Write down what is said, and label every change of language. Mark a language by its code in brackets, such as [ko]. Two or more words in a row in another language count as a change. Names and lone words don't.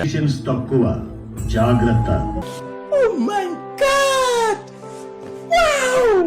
[te] తక్కువ జాగ్రత్త. [en] Oh my God! Wow!